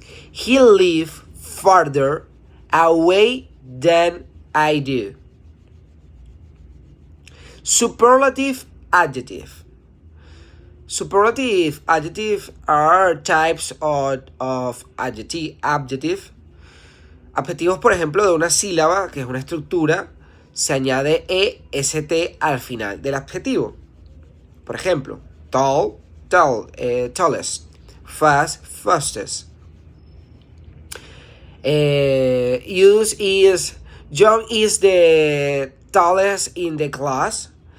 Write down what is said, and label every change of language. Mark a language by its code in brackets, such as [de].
[en] He lives farther away than I do. Superlative adjective. Superlative adjectives are types of adjective. [es] Adjetivos, por ejemplo, de una sílaba, que es una estructura, se añade est al final del adjetivo. Por ejemplo, [en] tall, tallest. Fast, fastest. Use is: John is the tallest in the class.